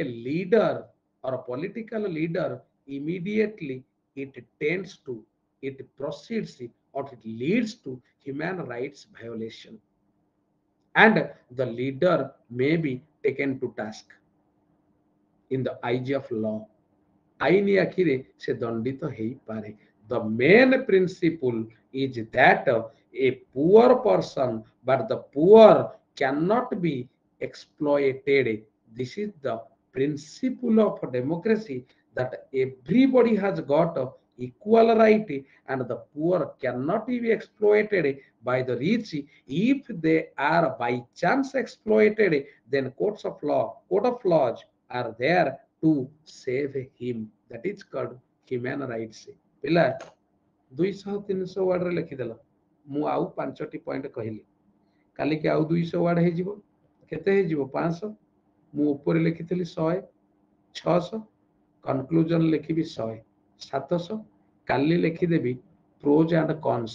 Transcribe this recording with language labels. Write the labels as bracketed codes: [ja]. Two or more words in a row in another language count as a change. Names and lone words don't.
[en] leader or a political leader, immediately it proceeds or it leads to human rights violation and the leader may be taken to task in the eyes of law, [or] ଆଇନ ଆଖିରେ ସେ ଦଣ୍ଡିତ ହେଇପାରେ। [en] The main principle is that a poor person but the poor cannot be exploited. This is the principle of democracy, that everybody has got equal right and the poor cannot be exploited by the rich. If they are by chance exploited, then court of laws are there to save him. That is called human rights। [or] ପିଲା 200-300 ୱାର୍ଡରେ ଲେଖିଦେଲ, ମୁଁ ଆଉ 5ଟି ପଏଣ୍ଟ କହିଲି, କାଲିକି ଆଉ 200 ୱାର୍ଡ ହେଇଯିବ, କେତେ ହେଇଯିବ? 500। ମୁଁ ଉପରେ ଲେଖିଥିଲି 100, 600, କନକ୍ଲୁଜନ ଲେଖିବି 100, 700, କାଲି ଲେଖିଦେବି [en] pros and cons.